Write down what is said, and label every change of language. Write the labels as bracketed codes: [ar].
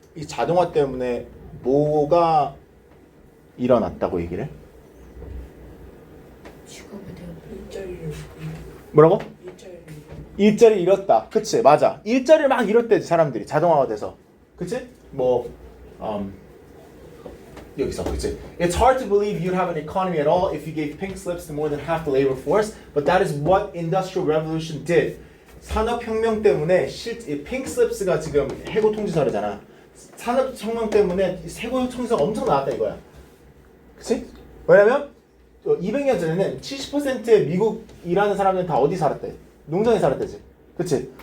[ko] 이 자동화 때문에 뭐가 일어났다고 얘기를 해? 직업에 대한 일자리를 뭐라고? 일자리를 일자리 잃었다. 그치? 맞아. 일자리를 막 잃었대지 사람들이 자동화가 돼서. 그치? 뭐 여기서 그치? [en] It's hard to believe you'd have an economy at all if you gave pink slips to more than half the labor force, but that is what industrial revolution did. [ko] 산업혁명 때문에 pink slips가 지금 해고 통지서잖아. 산업혁명 때문에 해고 통지서가 엄청 나왔다 이거야. 그치? 왜냐면 200년 전에는 70%의 미국 일하는 사람들은 다 어디 살았대? 농장에 살았대지. 그치?